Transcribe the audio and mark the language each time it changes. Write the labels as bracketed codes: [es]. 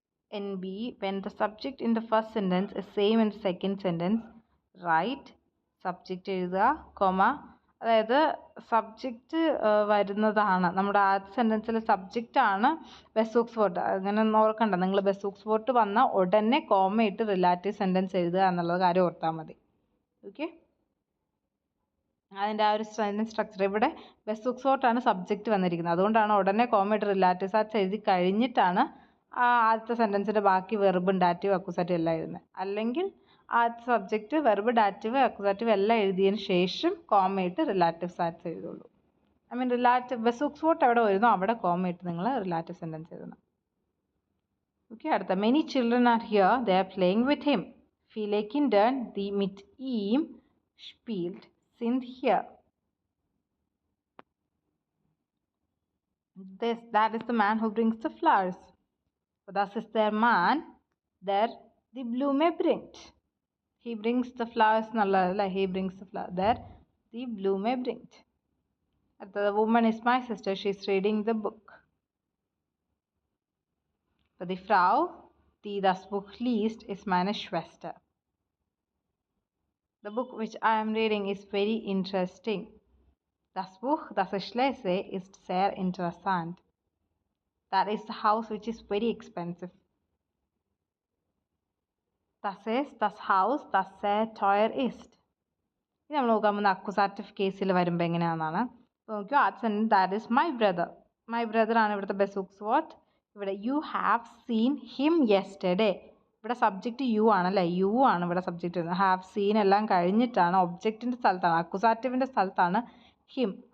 [en] NB, when the subject in the first sentence is same in the second sentence, write [ml] subject എഴുതുക, comma, അതായത് subject വരുന്നതാണ് നമ്മുടെ ആദ്യ സെൻറ്റൻസിൽ സബ്ജക്റ്റാണ് ബെസൂക്സ് വേർഡ്. അങ്ങനെ ഓർക്കണ്ട, നിങ്ങൾ ബെസൂക്സ് വേർഡ് വന്ന ഉടനെ കോമ ഇട്ട് റിലേറ്റീവ് സെൻറ്റൻസ് എഴുതുക എന്നുള്ളത് കാര്യം ഓർത്താൽ മതി. ഓക്കെ, അതിൻ്റെ ആ ഒരു സെൻറ്റൻസ് സ്ട്രക്ചർ. ഇവിടെ ബെസൂക്സ് വേർഡാണ് സബ്ജക്റ്റ് വന്നിരിക്കുന്നത്, അതുകൊണ്ടാണ് ഉടനെ കോമ ഇട്ട് റിലേറ്റീവ് സാറ്റ്സ് എഴുതി കഴിഞ്ഞിട്ടാണ് ആദ്യത്തെ സെൻറ്റൻസിൻ്റെ ബാക്കി വെർബും ഡാറ്റീവ് അക്യൂസാറ്റീവ് എല്ലാം എഴുതുന്നത്. അല്ലെങ്കിൽ ആദ്യത്തെ സബ്ജക്റ്റ് വെർബ് ഡാറ്റീവ് അക്യൂസാറ്റീവ് എല്ലാം എഴുതിയതിന് ശേഷം കോമയിട്ട് relative SATS എഴുതുള്ളൂ. I mean relative ബെസൂക്സ് word എവിടെ വരുന്നോ അവിടെ കോമയിട്ട് നിങ്ങൾ റിലേറ്റീവ് സെൻറ്റൻസ് എഴുതണം. [en] Okay, അടുത്ത many children are here, they are playing with him. [de] viele Kinder, die mit ihm spielt, sind hier. [en] That is the man who brings the flowers. [de] Das ist der Mann, der die Blume bringt. [en] He brings the flowers. He brings the flower. [de] Der die Blume bringt. [en] The woman is my sister. She is reading the book. [de] Die Frau, die das Buch liest, ist meine Schwester. [en] The book which I am reading is very interesting. [de] Das Buch, das ich lese, ist sehr interessant. [en] That is the house which is very expensive. [de] Das ist das Haus, das sehr teuer ist. [ml] ഇനി നമ്മൾ നോക്കാൻ പോകുന്ന അക്യൂസാറ്റീവ് കേസിൽ വരുമ്പോൾ എങ്ങനെയാണെന്നാണ്. അപ്പോൾ നോക്കിയോ, ആദ്യം [en] That is my brother. [ml] My brother ആണ് ഇവിടുത്തെ ബെസൂക്സ് വേർഡ്. ഇവിടെ [en] You have seen him yesterday. [ml] ഇവിടെ സബ്ജക്റ്റ് യു ആണല്ലേ, യു ആണ് ഇവിടെ സബ്ജക്റ്റ് വരുന്നത്. ഹാവ് സീൻ എല്ലാം കഴിഞ്ഞിട്ടാണ് ഒബ്ജക്റ്റിൻ്റെ സ്ഥലത്താണ്, അക്യൂസാറ്റീവിൻ്റെ സ്ഥലത്താണ് ഹിം.